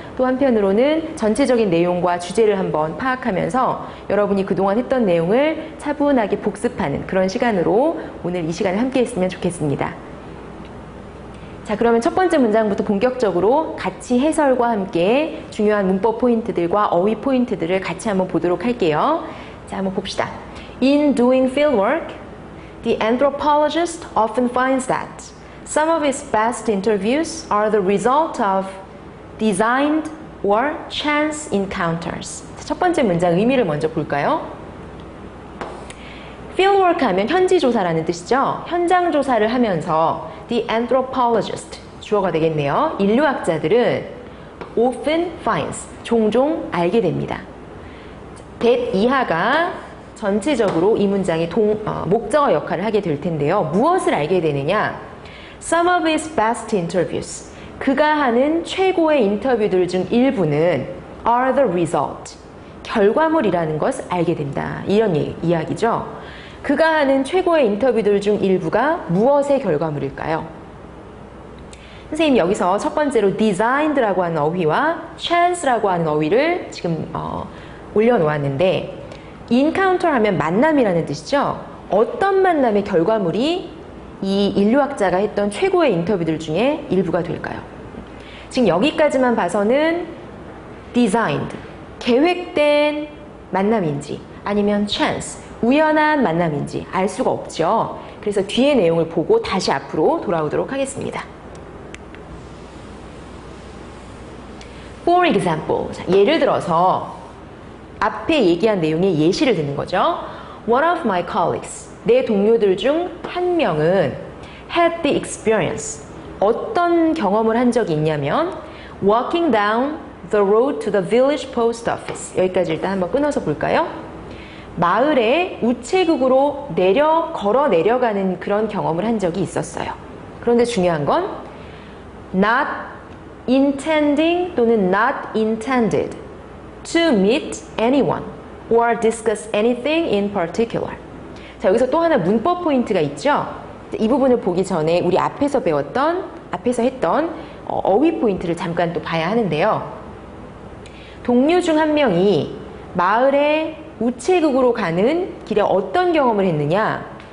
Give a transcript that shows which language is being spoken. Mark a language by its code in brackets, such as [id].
[ko] 또 한편으로는 전체적인 내용과 주제를 한번 파악하면서 여러분이 그동안 했던 내용을 차분하게 복습하는 그런 시간으로 오늘 이 시간을 함께 했으면 좋겠습니다. 자, 그러면 첫 번째 문장부터 본격적으로 같이 해설과 함께 중요한 문법 포인트들과 어휘 포인트들을 같이 한번 보도록 할게요. 자, 한번 봅시다. [en] In doing fieldwork, the anthropologist often finds that some of his best interviews are the result of designed or chance encounters. [ko] 첫 번째 문장 의미를 먼저 볼까요? fieldwork 하면 현지 조사라는 뜻이죠. 현장 조사를 하면서 [en] the anthropologist, [ko] 주어가 되겠네요. 인류학자들은 [en] often finds, [ko] 종종 알게 됩니다. that 이하가 전체적으로 이 문장의 목적어 역할을 하게 될 텐데요. 무엇을 알게 되느냐? [en] Some of his best interviews. [ko] 그가 하는 최고의 인터뷰들 중 일부는 [en] are the result. [ko] 결과물이라는 것을 알게 된다. 이런 이야기죠. 그가 하는 최고의 인터뷰들 중 일부가 무엇의 결과물일까요? 선생님 여기서 첫 번째로 designed라고 하는 어휘와 chance라고 하는 어휘를 지금 올려놓았는데 encounter 하면 만남이라는 뜻이죠. 어떤 만남의 결과물이 이 인류학자가 했던 최고의 인터뷰들 중에 일부가 될까요? 지금 여기까지만 봐서는 designed, 계획된 만남인지 아니면 chance, 우연한 만남인지 알 수가 없죠. 그래서 뒤의 내용을 보고 다시 앞으로 돌아오도록 하겠습니다. [en] For example, [ko] 자, 예를 들어서 앞에 얘기한 내용의 예시를 듣는 거죠. [en] One of my colleagues, [ko] 내 동료들 중 한 명은 [en] had the experience, [ko] 어떤 경험을 한 적이 있냐면 [en] walking down the road to the village post office. [ko] 여기까지 일단 한번 끊어서 볼까요? 마을에 우체국으로 걸어 내려가는 그런 경험을 한 적이 있었어요. 그런데 중요한 건 [en] not intending [ko] 또는 [en] not intended to meet anyone or discuss anything in particular. [ko] 자, 여기서 또 하나 문법 포인트가 있죠. 이 부분을 보기 전에 우리 앞에서 했던 어휘 포인트를 잠깐 또 봐야 하는데요. 동료 중 한 명이 마을의 우체국으로 가는 길에 어떤 경험을 했느냐?